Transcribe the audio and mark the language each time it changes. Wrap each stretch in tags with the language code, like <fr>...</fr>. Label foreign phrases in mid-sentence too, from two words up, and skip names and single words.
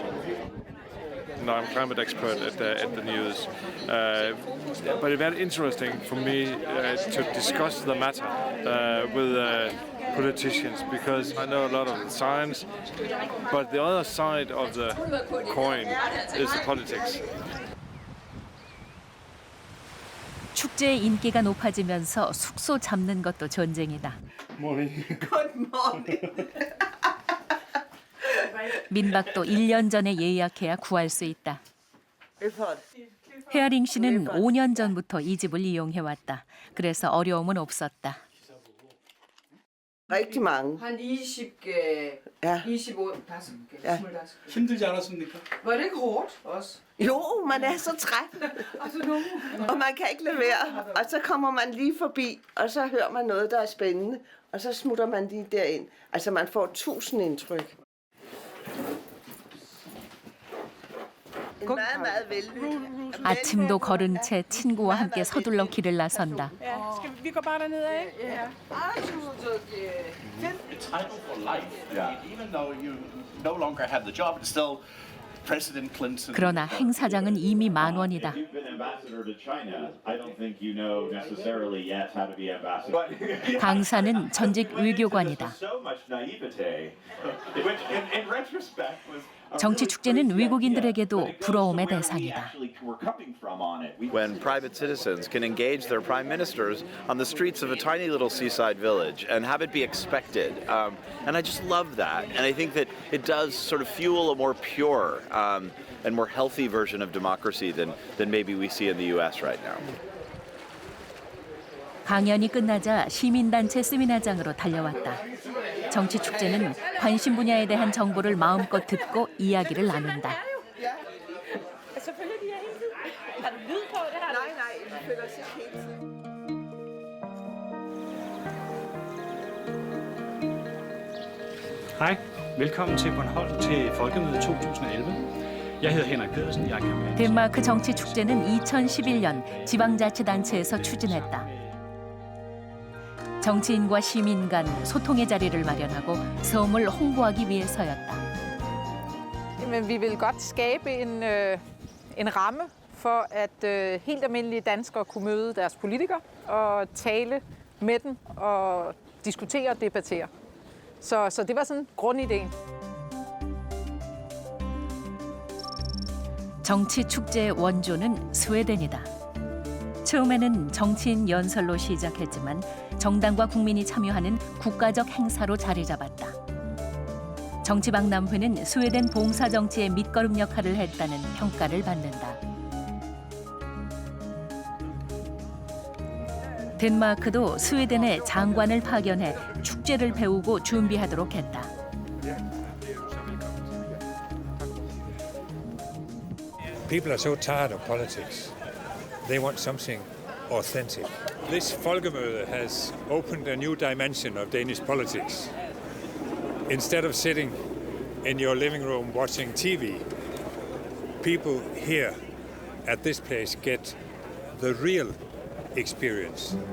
<en>No, I'm a climate expert at the news, but it's very interesting for me to discuss the matter with politicians because I know a lot of the science, but the other side of the coin is the politics.</en> <ko>축제의 인기가 높아지면서 숙소 잡는 것도 전쟁이다.</ko> <en>Good morning.</en> <ko>민박도 1년 전에 예약해야 구할 수 있다. 헤아링 씨는 5년 전부터 이 집을 이용해왔다. 그래서 어려움은 없었다.</ko> <da>Rigtig mange.</da> <ko>한 20개,</ko> <da>Ja.</da> <ko>25개,</ko> <da>Ja.</da> <ko>25개. 힘들지 않았습니까?</ko> <da>Var det ikke hårdt også? Jo, man er så træt, og man kan ikke lade være. Og så kommer man lige forbi, og så hører man noget, der er spændende, og så smutter man lige derind. Altså man får 1000 indtryk.</da> <ko>아침도 거른 채 친구와 함께 서둘러 길을 나선다.</ko> <da>Vi går bare derned af.</da> <en>Title for life. Yeah. Even though you no longer have the job, it's still President Clinton.</en> <ko>그러나 행사장은 이미 만원이다.</ko> <en>You've been ambassador to China. I don't think you know necessarily yet how to be ambassador.</en> <ko>강사는 전직 외교관이다.</ko> <en>So much naivete, which in retrospect was.</en> <ko>정치 축제는 외국인들에게도 부러움의 대상이다.</ko> <en>When private citizens can engage their prime ministers on the streets of a tiny little seaside village and have it be expected. And I just love that. And I think that it does sort of fuel a more pure and more healthy version of democracy than maybe we see in the US right now.</en> <ko>강연이 끝나자 시민단체 세미나장으로 달려왔다. 정치 축제는 관심 분야에 대한 정보를 마음껏 듣고 이야기를 나눈다.</ko> <da>Hej, velkommen til Bornholm til Folkemødet 2011. Jeg hedder Henrik Pedersen, jeg er kampagne.</da> <ko>덴마크 정치 축제는 2011년 지방자치단체에서 추진했다. 정치인과 시민 간 소통의 자리를 마련하고 섬을 홍보하기 위해서였다.</ko> <da>Men vi vil godt skabe en ramme for, at helt almindelige danskere kunne møde deres politikere og tale med dem og diskutere og debattere. Så det var sådan grundideen.</da> <ko>정치 축제의 원조는 스웨덴이다. 처음에는 정치인 연설로 시작했지만 정당과 국민이 참여하는 국가적 행사로 자리 잡았다. 정치박람회는 스웨덴 봉사정치의 밑거름 역할을 했다는 평가를 받는다. 덴마크도 스웨덴에 장관을 파견해 축제를 배우고 준비하도록 했다.</ko> <en>People are so tired of politics. They want something authentic. This Folkemøde has opened a new dimension of Danish politics. Instead of sitting in your living room watching TV, people here at this place get the real experience.</en>